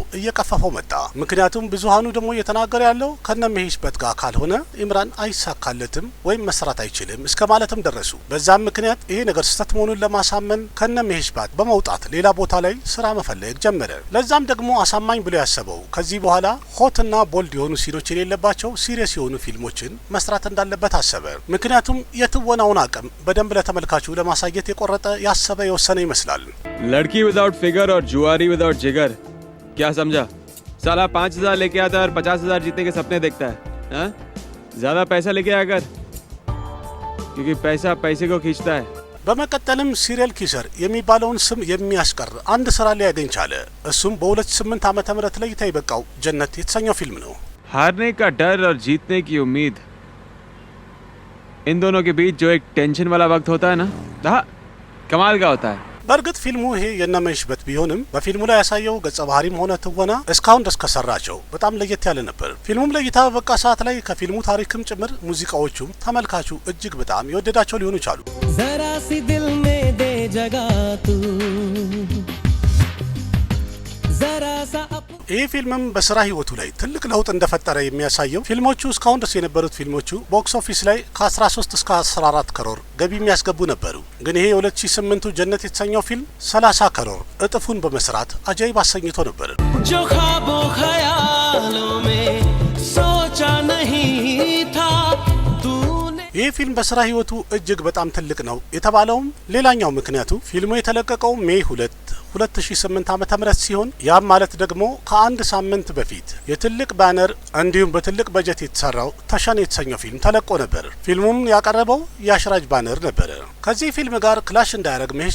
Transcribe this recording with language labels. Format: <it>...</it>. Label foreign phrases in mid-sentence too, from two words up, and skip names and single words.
<am>እየቀፈፈው መጣ። ምክንያቱም ብዙሃኑ ደግሞ እየተናገረ ያለው ከነመሄሽ ባት ጋር ካልሆነ ኢምራን አይሳካለትም ወይም መስራት አይችልም እስከ ማለትም ደረሱ። በዛም ምክንያት ይሄ ነገር ስህተት መሆኑን ለማሳመን ከነመሄሽ ባት በመውጣት ሌላ ቦታ ላይ ስራ መፈለግ ጀመረ። ለዛም ደግሞ አሳማኝ ብሎ ያሰበው ከዚህ በኋላ ሆትና ቦልድ የሆኑ ሲኖች የሌለባቸው ሲሪየስ የሆኑ ፊልሞችን መስራት እንዳለበት አሰበ። ምክንያቱም የትወናውን አቅም በደንብ ለተመልካቹ ለማሳየት የቆረጠ ያሰበ የወሰነ ይመስላል።</am> <hi>लड़की</hi> <en>without figure</en> <hi>और जुआरी विदाउट जिगर, क्या समझा? साला 5,000 लेके आता है और 50,000 जीतने के सपने देखता है। हाँ? ज्यादा पैसा लेके आया कर, क्योंकि पैसा पैसे को खींचता है।</hi> <am>በመቀጠልም</am> <en>serial kisser</en> <am>የሚባለውን ስም የሚያስቀር አንድ ስራ ሊያገኝ ቻለ። እሱም በ2008 ዓመተ ምህረት ላይ የበቃው ጀነት የተሰኘው ፊልም ነው።</am> <hi>हारने का डर और जीतने की उम्मीद, इन दोनों के बीच जो एक टेंशन वाला वक्त होता है ना, हाँ, कमाल का होता है।</hi> <am>በእርግጥ ፊልሙ ይሄ የነመሄሽ ባት ቢሆንም በፊልሙ ላይ ያሳየው ገጸ ባህሪም ሆነ ትወና እስካሁን ድረስ ከሰራቸው በጣም ለየት ያለ ነበር። ፊልሙም ለእይታ በበቃ ሰዓት ላይ ከፊልሙ ታሪክም ጭምር ሙዚቃዎቹም ተመልካቹ እጅግ በጣም የወደዳቸው ሊሆኑ ይችላሉ።</am> <hi>जरा सी दिल में दे जगह तू जरा सा</hi> <am>ይህ ፊልምም በስራ ህይወቱ ላይ ትልቅ ለውጥ እንደፈጠረ የሚያሳየው ፊልሞቹ እስካሁን ድረስ የነበሩት ፊልሞቹ</am> <en>box office</en> <am>ላይ ከ13 እስከ 14 ከሮር ገቢ የሚያስገቡ ነበሩ። ግን ይሄ የ2008ቱ ጀነት የተሰኘው ፊልም 30 ከሮር እጥፉን በመስራት አጃይብ አሰኝቶ ነበር።</am> <hi>जो ख्वाबों ख्यालों में सोचा नहीं था तूने</hi> <am>ይህ ፊልም በስራ ህይወቱ እጅግ በጣም ትልቅ ነው የተባለውም ሌላኛው ምክንያቱ ፊልሙ የተለቀቀው ሜይ 2 2008 ዓመተ ምህረት ሲሆን ያም ማለት ደግሞ ከአንድ ሳምንት በፊት የትልቅ ባነር እንዲሁም በትልቅ በጀት የተሰራው ተሸን የተሰኘው ፊልም ተለቆ ነበር። ፊልሙም ያቀረበው የአሽራጅ ባነር ነበር። ከዚህ ፊልም ጋር ክላሽ እንዳያደርግ መሄሽ</am>